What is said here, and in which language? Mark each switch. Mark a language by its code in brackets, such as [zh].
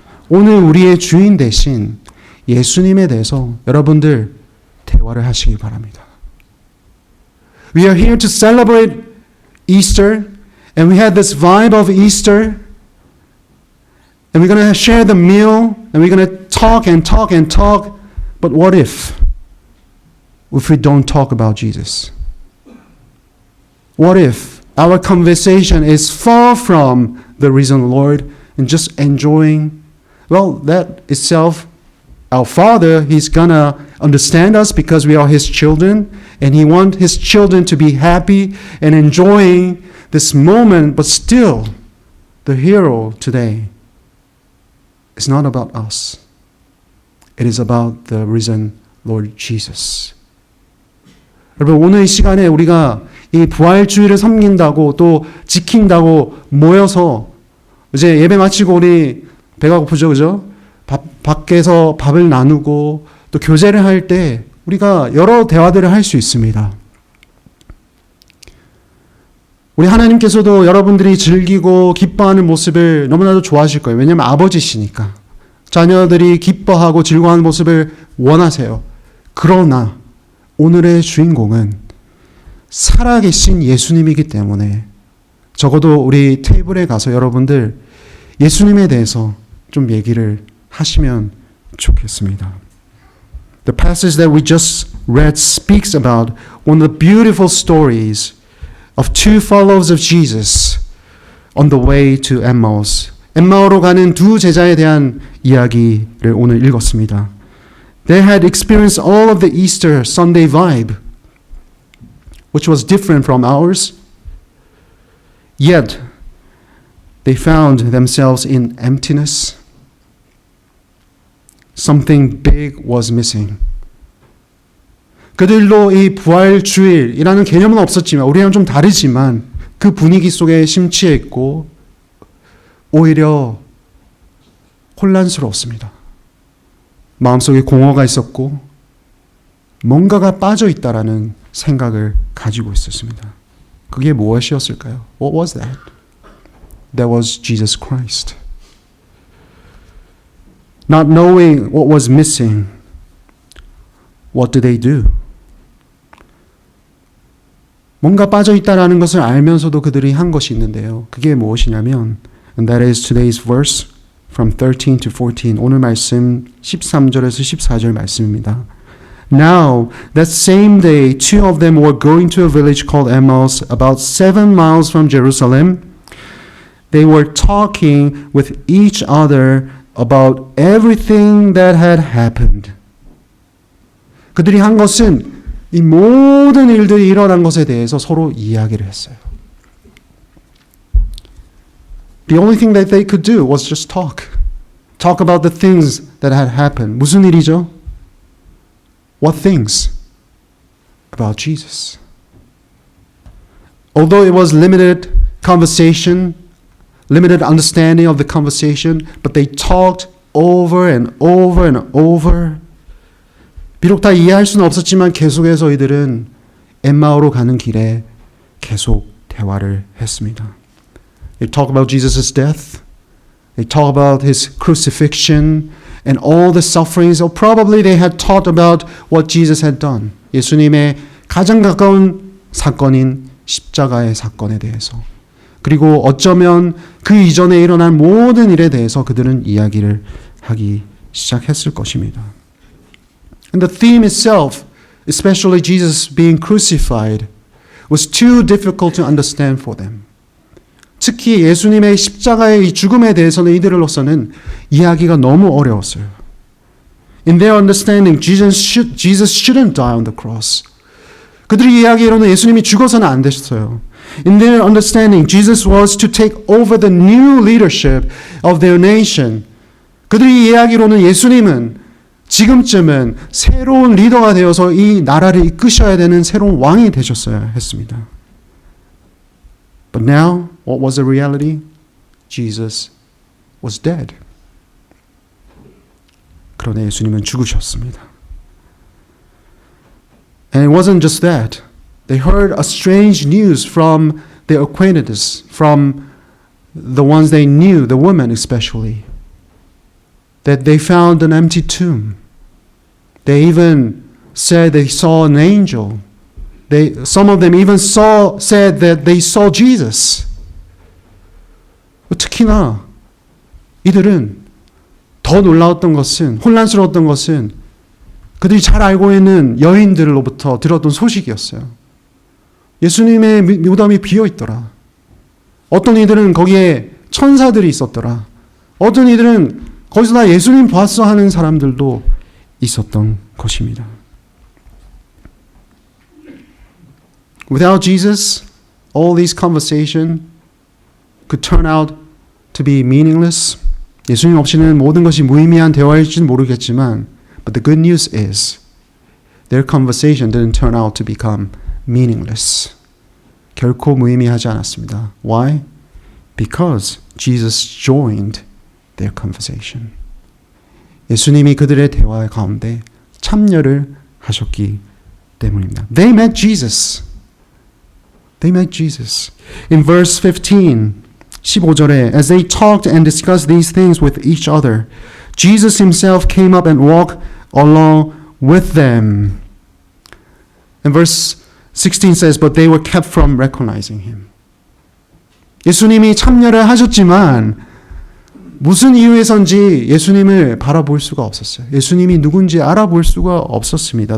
[ko] 오늘 우리의 주인 대신 예수님에 대해서 여러분들 대화를 하시기 바랍니다. [en] We are here to celebrate Easter, and we had this vibe of Easter, and we're going to share the meal, and we're going to talk and talk and talk, but what if we don't talk about Jesus? What if our conversation is far from the risen Lord and just enjoying, well, that itself, our Father, He's gonna understand us because we are His children, and He wants His children to be happy and enjoying this moment, but still, the hero today is not about us. It is about the risen Lord Jesus. [ko] 여러분, 오늘 이 시간에 우리가 이 부활주의를 섬긴다고 또 지킨다고 모여서 이제 예배 마치고 우리 배가 고프죠, 그죠? 밖에서 밥을 나누고 또 교제를 할 때 우리가 여러 대화들을 할 수 있습니다. 우리 하나님께서도 여러분들이 즐기고 기뻐하는 모습을 너무나도 좋아하실 거예요. 왜냐하면 아버지시니까. 자녀들이 기뻐하고 즐거워하는 모습을 원하세요. 그러나 오늘의 주인공은 살아계신 예수님이기 때문에 적어도 우리 테이블에 가서 여러분들 예수님에 대해서 좀 얘기를 하시면 좋겠습니다. [en] The passage that we just read speaks about one of the beautiful stories of two followers of Jesus on the way to Emmaus. [ko] 엠마오로 가는 두 제자에 대한 이야기를 오늘 읽었습니다. [en] They had experienced all of the Easter Sunday vibe, which was different from ours. Yet, they found themselves in emptiness. Something big was missing. [ko] 그들도 이 부활주일이라는 개념은 없었지만 우리랑 좀 다르지만 그 분위기 속에 심취해 있고 오히려 혼란스러웠습니다. 마음속에 공허가 있었고 뭔가가 빠져 있다라는 생각을 가지고 있었습니다. 그게 무엇이었을까요? [en] What was that? That was Jesus Christ. Not knowing what was missing, what did they do? [ko] 뭔가 빠져 있다라는 것을 알면서도 그들이 한 것이 있는데요. 그게 무엇이냐면 [en] and that is today's verse from 13 to 14. [ko] 오늘 말씀 13절에서 14절 말씀입니다. [en] Now, that same day, two of them were going to a village called Emmaus, about 7 miles from Jerusalem. They were talking with each other about everything that had happened. [ko] 그들이 한 것은 이 모든 일들이 일어난 것에 대해서 서로 이야기를 했어요. [en] The only thing that they could do was just talk. Talk about the things that had happened. [ko] 무슨 일이죠? [en] What things? About Jesus. Although it was limited conversation, limited understanding of the conversation, but they talked over and over and over. [ko] 비록 다 이해할 수는 없었지만 계속해서 이들은 엠마오로 가는 길에 계속 대화를 했습니다. [en] They talk about Jesus' death. They talk about his crucifixion and all the sufferings. Or probably they had taught about what Jesus had done. [ko] 예수님의 가장 가까운 사건인 십자가의 사건에 대해서. 그리고 어쩌면 그 이전에 일어난 모든 일에 대해서 그들은 이야기를 하기 시작했을 것입니다. [en] And the theme itself, especially Jesus being crucified, was too difficult to understand for them. [ko] 특히 예수님의 십자가의 이 죽음에 대해서는 이들로서는 이야기가 너무 어려웠어요. [en] In their understanding, Jesus shouldn't die on the cross. [ko] 그들의 이야기로는 예수님이 죽어서는 안 됐어요. [en] In their understanding, Jesus was to take over the new leadership of their nation. [ko] 그들의 이야기로는 예수님은 지금쯤은 새로운 리더가 되어서 이 나라를 이끄셔야 되는 새로운 왕이 되셨어야 했습니다. [en] But now, what was the reality? Jesus was dead. [ko] 그러나 예수님은 죽으셨습니다. [en] And it wasn't just that. They heard a strange news from their acquaintances, from the ones they knew, the women especially, that they found an empty tomb. They even said they saw an angel. Some of them even said that they saw Jesus. [ko] 특히나 이들은 더 놀라웠던 것은, 혼란스러웠던 것은 그들이 잘 알고 있는 여인들로부터 들었던 소식이었어요. 예수님의 무덤이 비어 있더라. 어떤 이들은 거기에 천사들이 있었더라. 어떤 이들은 거기서 나 예수님 봤어 하는 사람들도 있었던 것입니다. [en] Without Jesus, all these conversation could turn out to be meaningless. [ko] 예수님 없이는 모든 것이 무의미한 대화일지는 모르겠지만, [en] but the good news is their conversation didn't turn out to become meaningless. [ko] 결코 무의미하지 않았습니다. [en] Why? Because Jesus joined their conversation. [ko] 예수님이 그들의 대화 가운데 참여를 하셨기 때문입니다. [en] They met Jesus. They met Jesus. In verse [ko] 15절에 [en] as they talked and discussed these things with each other, Jesus himself came up and walked along with them. And verse 16 says, but they were kept from recognizing him. [ko] 예수님이 참여를 하셨지만 무슨 이유에선지 예수님을 바라볼 수가 없었어요. 예수님이 누군지 알아볼 수가 없었습니다.